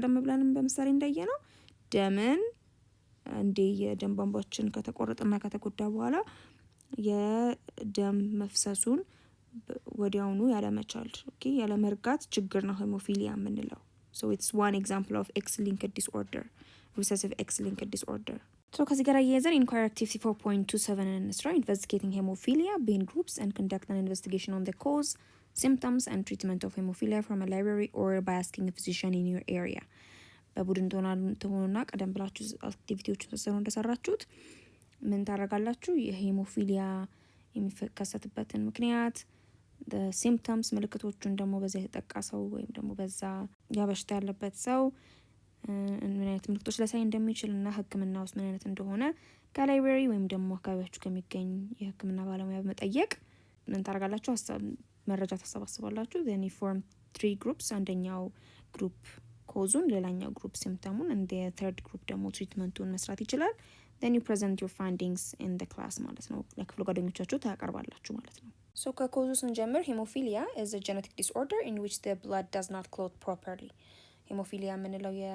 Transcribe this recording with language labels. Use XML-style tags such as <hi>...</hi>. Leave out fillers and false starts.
<am>ቀደም ብለንም በምሳሌ እንዳየነው ደምን እንደ የደም ቧንቧችን ከተቆረጠና ከተጎዳ በኋላ የደም መፍሰሱን ወዲያውኑ ያለመቻል ያለመርጋት ችግር ነው ሄሞፊሊያ የምንለው።</am> <en>it's one example of X-linked disorder, recessive X-linked disorder.</en> <am>ከዚህ ጋር ያያዘን</am> <en>inquiry activity 4.27 እንስራ investigating hemophilia being groups and conduct an investigation on the cause, symptoms and treatment of hemophilia from a library or by asking a physician in your area.</en> <am>በቡድን ተሆኑና ቀደም ብላችሁ አክቲቪቲዎችን ተሰሩ እንደሰራችሁት ምን ታረጋላችሁ? የሄሞፊሊያ የሚከሰትበትን ምክንያት the symptoms ምልክቶቹን ደግሞ በዛ የተጠቃሰው ወይም ደግሞ በዛ ያበሽታ ያለበት ሰው ምን አይነት ምልክቶች ሊያሳይ እንደሚችልና ህክምና ውስጥ ምን አይነት እንደሆነ ከላይብረሪ ወይም ደግሞ አካባቢያችሁ ከሚገኝ የህክምና ባለሙያ በመጠየቅ ምን ታረጋላችሁ? መረጃ ተሰባስባላችሁ።</am> <en>then you form 3 groups አንደኛው ግሩፕ ኮዙን ሌላኛው ግሩፕ ሲምፕተሙን and the third group ደግሞ ትሪትመንቱን መስራት ይችላል። then you present your findings in the class ማለት ነው።</en> <am>ለክፍል ጓደኞቻችሁ ታቀርባላችሁ ማለት ነው።</am> <en>ከኮዙ ስንጀምር hemophilia is a genetic disorder in which the blood does not clot properly. ሄሞፊሊያ የምንለው</en>